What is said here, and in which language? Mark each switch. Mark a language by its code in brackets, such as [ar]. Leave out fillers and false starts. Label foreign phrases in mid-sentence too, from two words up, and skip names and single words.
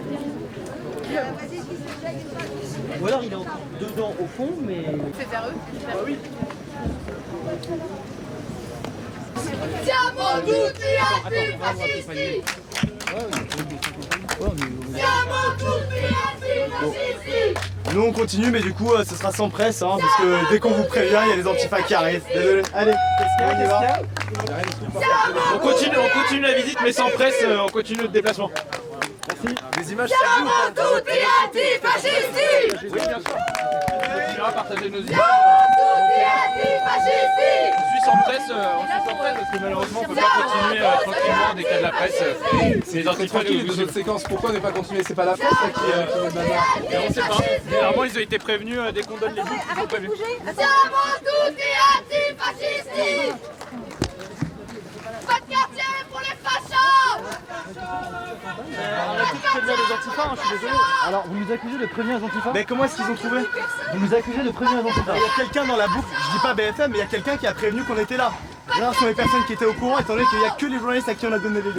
[fr] Ou alors il est encore dedans au fond, mais... C'est vers eux. Ah oui. [it] Siamo tutti antifascisti! Siamo tutti antifascisti! [fr] Nous on continue, mais du coup ce sera sans presse, hein, parce que dès qu'on vous prévient, il y a les antifas qui arrivent. Désolé. Allez, on y va. On continue la visite, mais sans presse, on continue le déplacement. Merci. Des images. [it] Siamo tutti antifascisti! [fr] Oui, bien sûr. On continuera à partager nos images. [it] Tutti antifascisti! [fr] On suit sans presse parce que malheureusement on ne peut pas continuer tranquillement dès qu'il y a de la presse. C'est les antifas de notre séquence. Pourquoi ne pas continuer? C'est pas la France qui met de la barre. On ne sait pas. Généralement ils ont été prévenus dès qu'on donne les buts. Ils sont prévenus. [it] Siamo tutti antifascisti! [fr] Pas de quartier pour les fachos! On a tous prévenu les antifas, je suis désolé. Alors, vous nous accusez de prévenir les antifas? Mais comment est-ce qu'ils ont trouvé? Vous nous accusez de prévenir les antifas? Il y a quelqu'un dans la boucle, je dis pas BFM, mais il y a quelqu'un qui a prévenu qu'on était là. Là, ce sont les personnes qui étaient au courant, étant donné qu'il n'y a que les journalistes à qui on a donné les lieux.